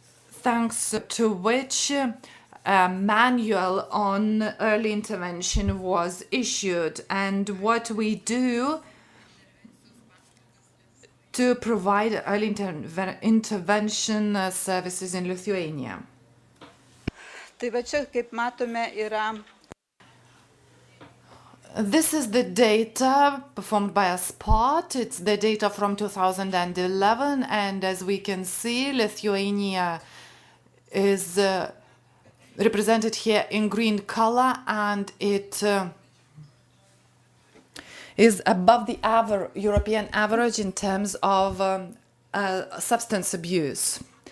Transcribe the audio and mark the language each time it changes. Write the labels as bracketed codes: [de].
[en] thanks to which a manual on early intervention was issued, and what we do to provide early intervention services in Lithuania. [lt] Tai va čia, kaip matome, yra. [en] This is the data performed by a spot. It's the data from 2011, and as we can see, Lithuania is represented here in green color, and it is above the European average in terms of substance abuse.